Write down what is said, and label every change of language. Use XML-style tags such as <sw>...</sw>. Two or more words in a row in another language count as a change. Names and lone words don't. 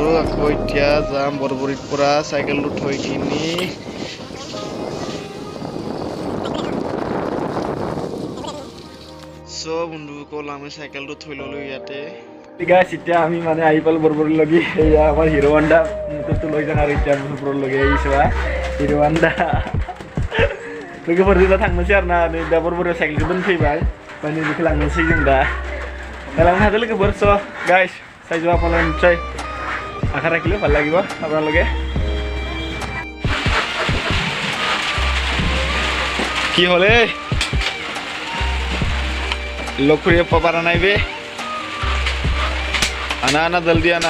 <as>আকৌ এতিয়া যাম বৰবৰীৰ পৰা চাইকেলটো থৈ কিনি বন্ধুসকল আমি চাইকেলটো থৈ ল'লোঁ ইয়াতে। গাইছ এতিয়া আমি মানে আহি পালোঁ বৰবৰীলৈকে। এয়া আমাৰ হিৰ' হণ্ডা মটৰটো লৈ যাওঁ আৰু এতিয়া মুছলপুৰলৈকে আহিছোঁ হিৰ' হণ্ডা।</as> <brx>लोगोफोर जों थांनोसै आरो ना, दा बरबरीयाव साइकेलखौ दोनफैबाय, माने बेखौ लांनोसै जों दा। लांनो हादों लोगोफोर।</brx> <as>स' गाइस চাইযোৱা আপোনালোকে নিশ্চয় আশা ৰাখিলোঁ ভাল লাগিব আপোনালোকে। কি হ'লে লগ কৰিব পাৰা নাই বে, আনা আনা জলদি আনা।</as>